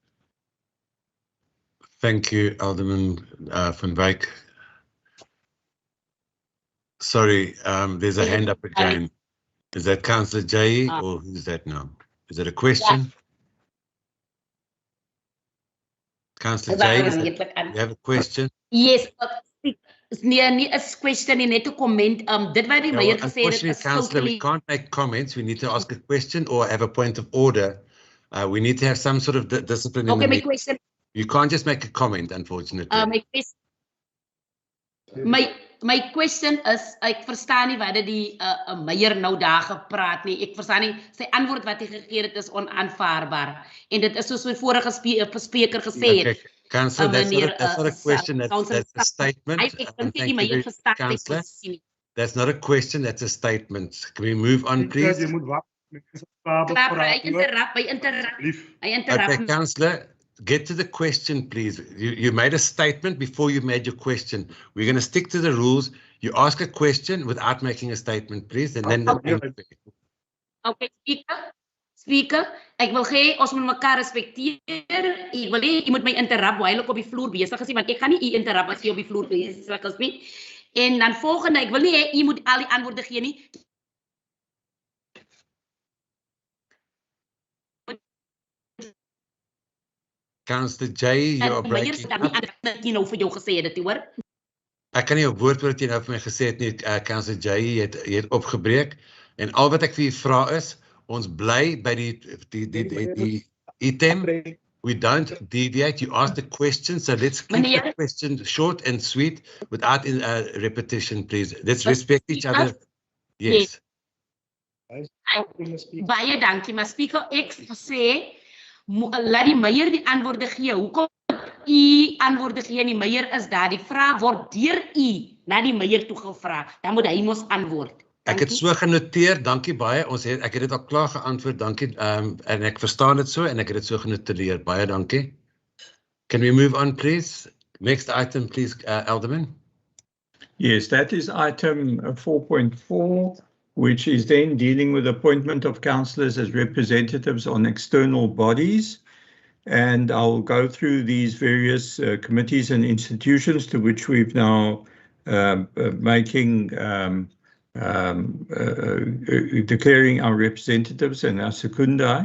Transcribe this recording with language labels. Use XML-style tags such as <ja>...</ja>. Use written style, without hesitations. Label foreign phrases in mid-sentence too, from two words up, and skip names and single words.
<en>Thank you, Alderman van Wyk. Sorry, there's a hand up again. Is that Councillor Jay or who's that now? Is it a question? Councillor Jay, you have a question? Yes,</en> <af>nee, nie 'n question nie, net 'n comment. Dit wat die Meyer gesê het is</af> <en>Councillor, we can't make comments. We need to ask a question or have a point of order. We need to have some sort of discipline. Okay, my question. You can't just make a comment, unfortunately. My question. My question is,</en> <af>ek verstaan nie wat die Meyer nou daar gepraat nie. Ek verstaan nie, sy antwoord wat hy gegee het is onaanvaarbaar. En dit is soos my vorige spreker gesê het.</af> <en>Okay, Councillor, that's not a question, that's a statement. Thank you very much, Councillor. That's not a question, that's a statement. Can we move on, please?</en> <af>Hy interrupt.</af> <en>Okay, Councillor, get to the question, please. You made a statement before you made your question. We're going to stick to the rules. You ask a question without making a statement, please, and then Okay, Speaker,</en> <af>ek wil gee ons moet mekaar respekteer. Ek wil nie, jy moet my interrupt while ek op die vloer besig is, want ek gaan nie u interrupt as jy op die vloer besig is nie. En dan volgende, ek wil nie hê u moet al die antwoorde gee nie.</af> <en>Councillor J, you are breaking up.</en> <af>Ek kan nie op woord wat jy nou vir my gesê het nie, Councillor J, jy het opgebreek. En al wat ek vir u vra is, ons bly by die item.</af> <en>We don't deviate. You ask the question, so let's keep the question short and sweet without repetition, please. Let's respect each other. Yes.</en> <af>Baie dankie, maar Speaker, ek sê, laat die Meyer die antwoorde gee. Hoekom u antwoorde gee en die Meyer is daar? Die vraag word deur u na die Meyer toe gevra. Dan moet hy mos antwoord. Ek het so genoteer, dankie baie. Ek het dit al klaar geantwoord, dankie. En ek verstaan dit so en ek het dit so genoteer. Baie dankie.</af> <en>Can we move on, please? Next item, please, Alderman. Yes, that is item 4.4, which is then dealing with appointment of councillors as representatives on external bodies. And I'll go through these various committees and institutions to which we've now declaring our representatives and our secundai.</en>